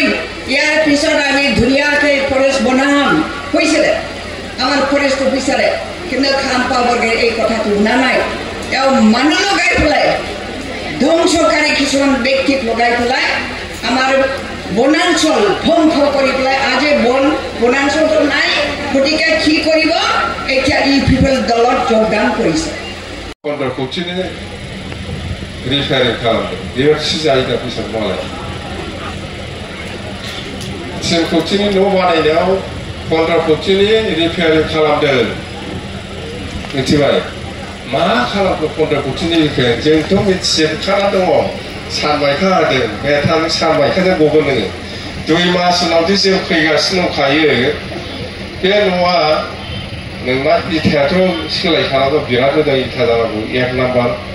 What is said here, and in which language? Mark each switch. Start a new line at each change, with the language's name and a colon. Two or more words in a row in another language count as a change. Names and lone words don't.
Assamese: ইয়াৰ পিছত আমি ধুনীয়াকৈ ফৰেষ্ট বনাম কৈছিলে আমাৰ ফৰেষ্ট অফিচাৰে কিন্তু খাম্পা বৰগেৰী এই কথাটো শুনা নাই তেওঁ মানুহ লগাই পেলাই ধ্বংসকাৰী কিছুমান ব্যক্তিক লগাই পেলাই আমাৰ বনাঞ্চল ধ্বংস কৰি পেলাই আজি বনাঞ্চলটো নাই গতিকে কি কৰিব এতিয়া UPPL দলত যোগদান কৰিছে
Bodo: रिफायरिं खालामदों बेबायदिसो जायोदा फैसा मालाय थिनखौथिनि न' बानायनायाव 15 कौटिनि रिफायरिं खालामदों मिथिबाय मा खालामखो 15 कौटिनि रिफायरिं जोंथ' मिथिजोबखाना दङ सानबायखा होदों बेथां सानबायखाजों गगोन नोङो 2 मास उनावदि जों फैगासिनो दंखायो बे न'आ नोंना इथायाथ' सोलायखानांगौ बिराद मोजां इथा जानांगौ 1 नाम्बार